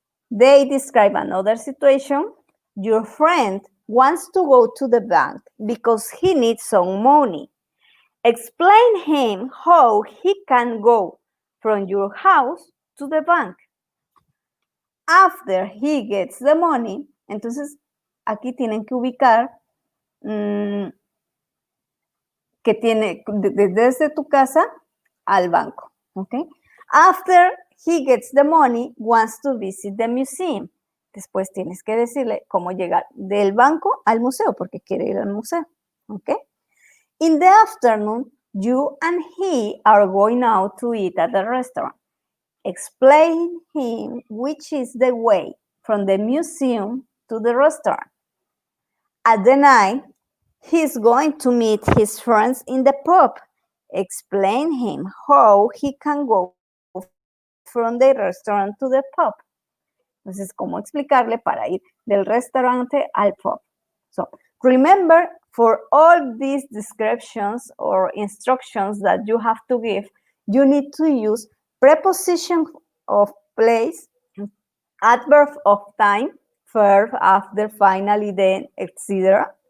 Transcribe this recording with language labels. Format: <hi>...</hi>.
<en>They describe another situation. Your friend wants to go to the bank because he needs some money. Explain him how he can go from your house to the bank. After he gets the money,</en> <es>entonces aquí tienen que ubicar que tiene desde tu casa al banco, ¿ok?</es> <en>After he gets the money, wants to visit the museum.</en> <es>Después tienes que decirle cómo llegar del banco al museo, porque quiere ir al museo, ¿ok?</es> <en>In the afternoon, you and he are going out to eat at the restaurant. Explain him which is the way from the museum to the restaurant. At the night, he's going to meet his friends in the pub. Explain him how he can go from the restaurant to the pub.</en> <es>Entonces, ¿cómo explicarle para ir del restaurante al pub?</es> <en>So, remember, for all these descriptions or instructions that you have to give, you need to use preposition of place, adverb of time, verb after, finally, then, etc.</en>